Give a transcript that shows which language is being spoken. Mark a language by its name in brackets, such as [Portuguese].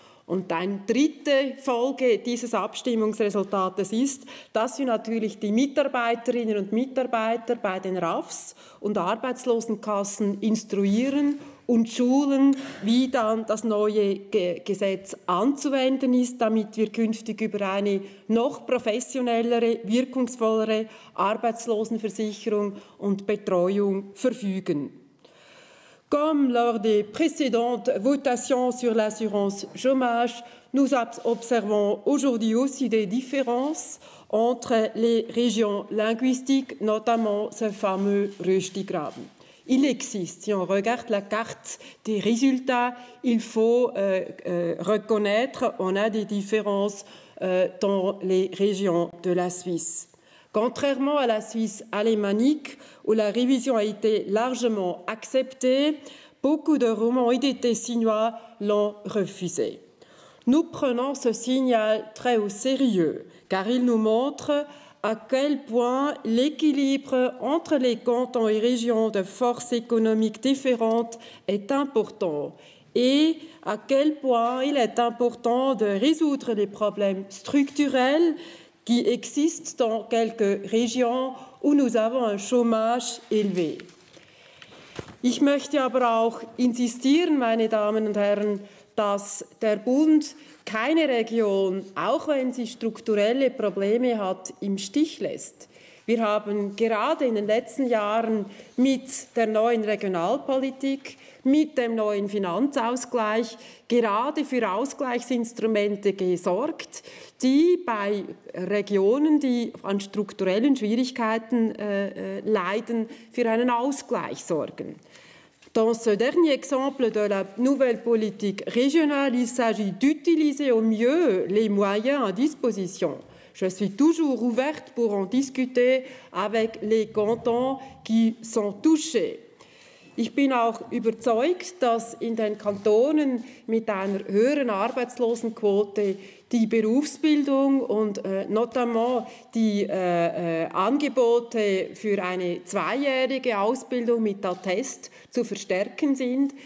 [German] Und eine dritte Folge dieses Abstimmungsresultates ist, dass wir natürlich die Mitarbeiterinnen und Mitarbeiter bei den RAFs und Arbeitslosenkassen instruieren und schulen, wie dann das neue Gesetz anzuwenden ist, damit wir künftig über eine noch professionellere, wirkungsvollere Arbeitslosenversicherung und Betreuung verfügen. [French] Comme lors des précédentes votations sur l'assurance chômage, nous observons aujourd'hui aussi des différences entre les régions linguistiques, notamment ce fameux Röstigraben. Il existe, si on regarde la carte des résultats, il faut reconnaître qu'on a des différences dans les régions de la Suisse. Contrairement à la Suisse alémanique, où la révision a été largement acceptée, beaucoup de Romans et des Tessinois l'ont refusée. Nous prenons ce signal très au sérieux, car il nous montre à quel point l'équilibre entre les cantons et régions de forces économiques différentes est important et à quel point il est important de résoudre les problèmes structurels qui existent dans quelques régions où nous avons un chômage élevé. [German] Ich möchte aber auch insistieren, meine Damen und Herren, dass der Bund keine Region, auch wenn sie strukturelle Probleme hat, im Stich lässt. Wir haben gerade in den letzten Jahren mit der neuen Regionalpolitik, mit dem neuen Finanzausgleich gerade für Ausgleichsinstrumente gesorgt, die bei Regionen, die an strukturellen Schwierigkeiten leiden, für einen Ausgleich sorgen. [French] Dans ce dernier exemple de la nouvelle politique régionale, il s'agit d'utiliser au mieux les moyens à disposition. Je suis toujours ouverte pour en discuter avec les cantons qui sont touchés. [German] Ich bin auch überzeugt, dass in den Kantonen mit einer höheren Arbeitslosenquote die Berufsbildung und [French] notamment [German] die Angebote für eine zweijährige Ausbildung mit Attest zu verstärken sind.